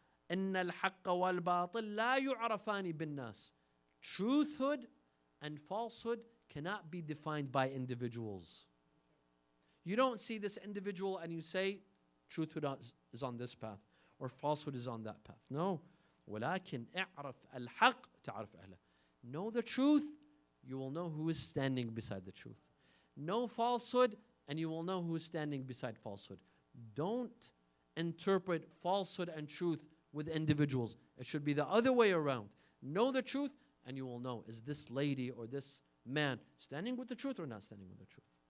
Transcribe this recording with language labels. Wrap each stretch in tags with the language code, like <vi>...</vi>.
<ar>إن الحق والباطل لا يعرفان بالناس.</ar> <en>Truthhood and falsehood cannot be defined by individuals. You don't see this individual and you say, truthhood is on this path or falsehood is on that path. No.</en> <ar>ولكن اعرف الحق تعرف أهله.</ar> <en>Know the truth, you will know who is standing beside the truth. Know falsehood, and you will know who is standing beside falsehood. Don't interpret falsehood and truth with individuals. It should be the other way around. Know the truth, and you will know, is this lady or this man standing with the truth or not standing with the truth?</en>